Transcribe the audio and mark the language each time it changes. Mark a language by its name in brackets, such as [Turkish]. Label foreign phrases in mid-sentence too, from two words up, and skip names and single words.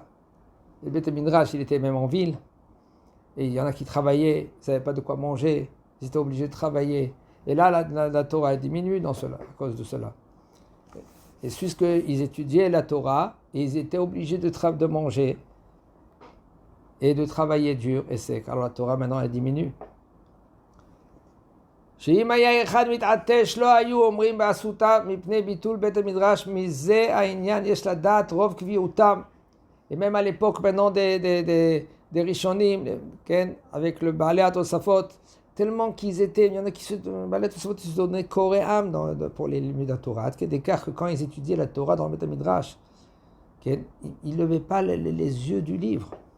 [French] Le [Hebrew] בית מדרש, [French] il était même en ville, et il y en a qui travaillaient, ils ne savaient pas de quoi manger, ils étaient obligés de travailler. Et là, la Torah a diminué à cause de cela. Et puisqu'ils étudiaient la Torah, et ils étaient obligés de manger et de travailler dur et sec. Alors la Torah maintenant elle diminue. [Hebrew] שאם היה אחד מתעטש לא היו אומרים בעשותה מפני ביטול בית המדרש, מזה העניין יש לדעת רוב קביעותם. [French] Et même à l'époque maintenant des Rishonim, avec le Baalei HaTosafot, tellement qu'ils étaient, il y en a qui se donnaient corps et âme pour les [Hebrew] לימוד התורה, [French] d'écart que quand ils étudiaient la Torah dans le [Hebrew] בית מדרש, [French] ils ne levaient pas les yeux du livre.